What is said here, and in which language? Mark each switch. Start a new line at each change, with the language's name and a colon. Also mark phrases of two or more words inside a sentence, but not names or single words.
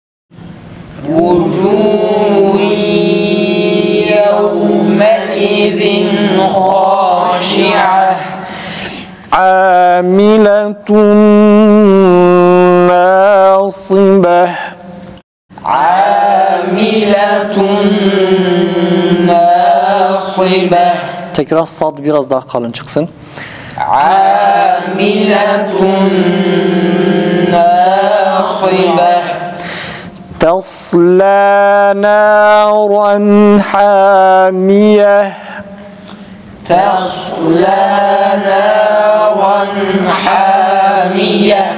Arabic: وجوه يومئذ خاشعة عاملة ناصبة عاملة ناصبة
Turkish: tekrar sad biraz daha kalın çıksın.
Arabic: عاملة ناصبة تصلى نارا حامية تصلى نارا حامية